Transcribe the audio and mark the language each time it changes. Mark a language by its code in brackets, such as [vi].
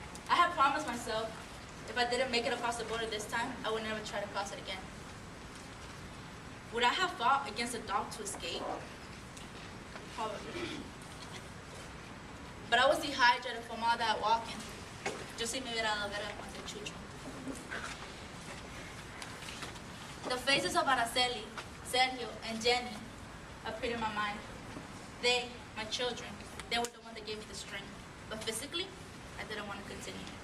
[en] I had promised myself if I didn't make it across the border this time, I would never try to cross it again. Would I have fought against a dog to escape? Probably. But I was dehydrated from all that walking. [es] Yo sí me hubiera dado guerra con el chucho. [en] The faces of Araceli, Sergio, and Jenny appeared in my mind. They, my children, they were the ones that gave me the strength. But physically, I didn't want to continue.